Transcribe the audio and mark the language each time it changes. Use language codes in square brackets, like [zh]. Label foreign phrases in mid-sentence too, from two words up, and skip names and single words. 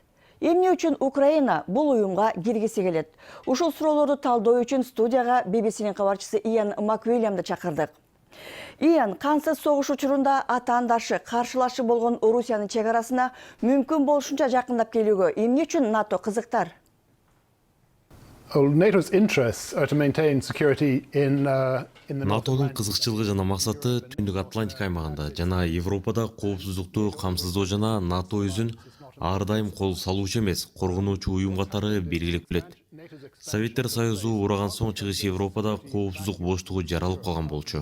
[ky] Эмне үчүн Украина бул уюмга киргиси келет? Ушул суроолорду талдоо үчүн студияга BBC'нин кабарчысы Иан Маквилямды чакырдык. Иан, кансыз согуш учурунда атаандашы, каршылашы болгон Орусиянын чек арасына мүмкүн болушунча жакындап келүүгө эмне үчүн НАТО кызыктар? [en] NATO's interests are to maintain security in the [ky] НАТОнун кызыкчылыгы жана максаты Түндүк Атлантика аймагында жана Европада коопсуздукту камсыздоо жана НАТО өзүн ар дайым кол салуучу эмес, коргонуучу уюм катары белгилеп келет. Советтер Союзу ураган соң чыгыш Европада коопсуздук боштугу жаралып калган болчу.